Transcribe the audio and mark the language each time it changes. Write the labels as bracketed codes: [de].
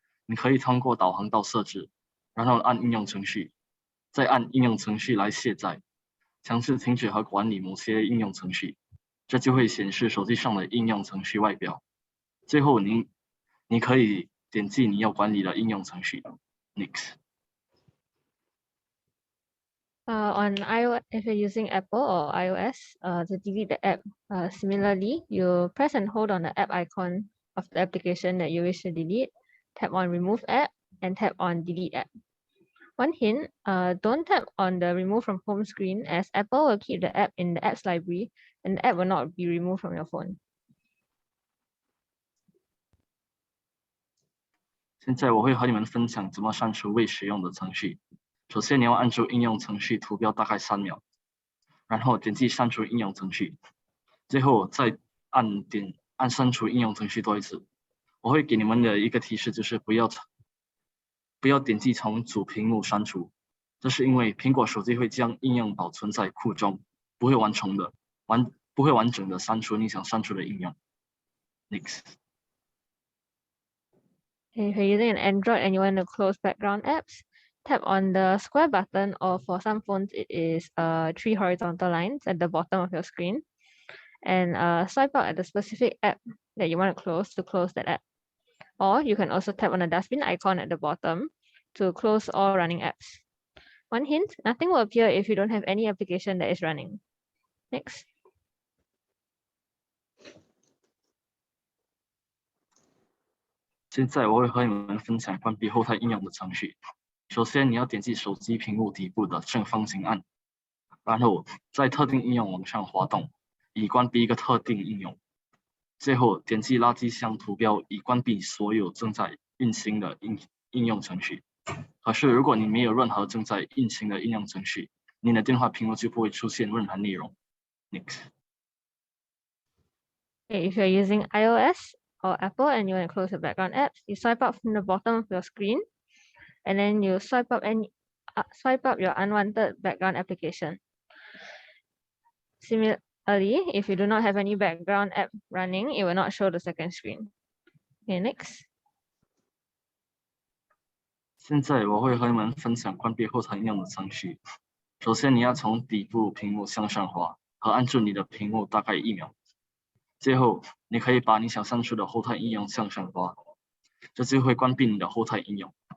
[zh] 你可以通过导航到设置，然后按应用程序，再按应用程序来卸载，强制停止和管理某些应用程序。这就会显示手机上的应用程序外表。最后你可以点击你要管理的应用程序。 [en] Next. On iOS, if you're using Apple or iOS, to delete the app, similarly, you press and hold on the app icon of the application that you wish to delete, tap on Remove App, and tap on Delete App. One hint, don't tap on the Remove from Home screen, as Apple will keep the app in the apps library and the app will not be removed from your phone. [zh] 现在我会和你们分享怎么删除未使用的程序。首先，你要按住应用程序图标大概3秒，然后点击删除应用程序，最后再按删除应用程序多一次。我会给你们的一个提示就是不要点击从主屏幕删除，这是因为苹果手机会将应用保存在库中，不会完整的删除你想删除的应用。 [en] Next. If you're using an Android and you want to close background apps, tap on the square button, or for some phones, it is 3 horizontal lines at the bottom of your screen, and swipe out at the specific app that you want to close that app. Or you can also tap on the dustbin icon at the bottom to close all running apps. One hint, nothing will appear if you don't have any application that is running. Next. [zh] 现在我会和你们分享关闭后台应用的程序。首先，你要点击手机屏幕底部的正方形按，然后在特定应用往上滑动，以关闭一个特定应用。最后点击垃圾箱图标，以关闭所有正在运行的应用程序。可是，如果你没有任何正在运行的应用程序，你的电话屏幕就不会出现任何内容。 [en] Next. Okay, if you're using iOS or Apple and you want to close the background apps, you swipe up from the bottom of your screen, and then you swipe up swipe up your unwanted background application. Similarly, if you do not have any background app running, it will not show the second screen. Okay, next. [zh] 现在我会和你们分享关闭后台应用的程序。首先，你要从底部屏幕向上滑和按住你的屏幕大概1秒。最后，你可以把你想删除的后台应用向上滑，这就会关闭你的后台应用。